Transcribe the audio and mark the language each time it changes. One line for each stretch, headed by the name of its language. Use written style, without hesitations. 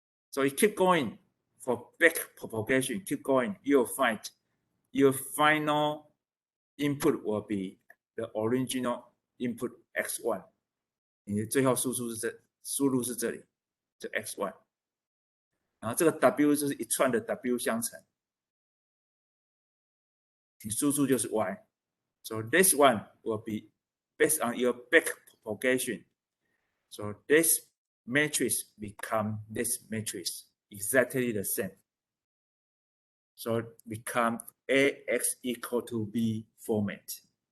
English: So you keep going for back propagation, keep going, you'll find your final input will be the original input X1.
Chinese: 你的最后输入是这里，就 X1。然后这个 W 就是一串的 W 相乘，你输出就是 Y。
English: So this one will be based on your back propagation. So this matrix become this matrix exactly the same. So become AX equal to B format.